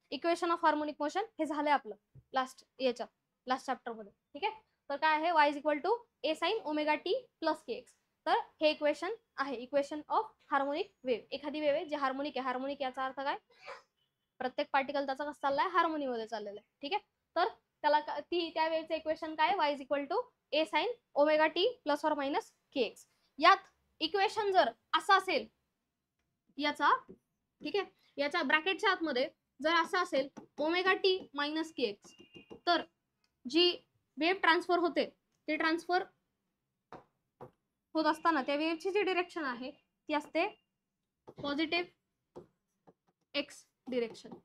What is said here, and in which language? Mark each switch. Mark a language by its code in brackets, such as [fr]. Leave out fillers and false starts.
[mr] Equation of harmonic motion हे झालंय आपलं लास्ट चॅप्टर मध्ये, ठीक आहे. तर काय आहे, [en] y is equal to A sine omega t plus k x. [mr] तर हे इक्वेशन आहे, इक्वेशन ऑफ हार्मोनिक वेव. एखादी वेव आहे जी हार्मोनिक आहे, हार्मोनिक याचा अर्थ काय, प्रत्येक पार्टिकल त्याचा कसं चाललाय, हार्मोनी मध्ये चाललेला आहे, ठीक आहे. तर त्याला त्या वेव्हचं इक्वेशन काय, [en] y is equal to A sine omega t plus or minus k x. [mr] यात इक्वेशन जर असं असेल याचा, ठीक आहे, याच्या ब्रॅकेटच्या आतमध्ये जर असं असेल omega T minus K x, तर जी वेव्ह ट्रान्सफर होते, ते ट्रान्सफर होत असताना त्या वेव्हची जी डिरेक्शन आहे ती असते पॉझिटिव्ह एक्स डिरेक्शन.